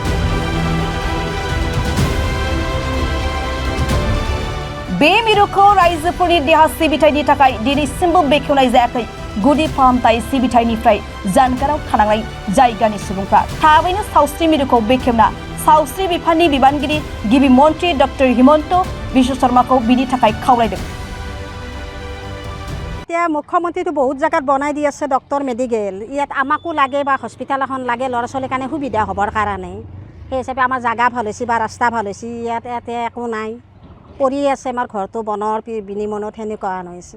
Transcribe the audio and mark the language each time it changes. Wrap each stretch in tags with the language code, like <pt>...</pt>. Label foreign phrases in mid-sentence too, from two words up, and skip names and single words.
<brx>बे मिरुखौ रायजोफोरनि देहा सिबिथायनि थाखाय दिनैसिमबो बेखेवनाय जायाखै। गुदि फाहामथाय सिबिथायनिफ्राय जानगाराव थानांनाय जायगानि सुबुंफ्रा थाबैनो सावस्रि मिरुखौ बेखेवना सावस्रि बिफाननि बिबानगिरि गिबि मन्त्रि डक्टर हिमन्त बिश्व शर्माखौ बिनि थाखाय खावलायदों।</brx> <as>এতিয়া মুখ্যমন্ত্ৰীটো বহুত জায়গাত বনাই দি আছে ডক্টৰ মেডিকেল। ইয়াত আমাকো লাগে বা হস্পিটাল এখন লাগে ল'ৰা ছোৱালীৰ কাৰণে সুবিধা হ'বৰ কাৰণে। সেই হিচাপে আমাৰ জাগা ভাল হৈছে বা ৰাস্তা ভাল হৈছে। ইয়াতে একো নাই, পৰি আছে আমাৰ ঘৰটো বনৰ বিনিময়ত সেনেকুৱা হৈছে।</as>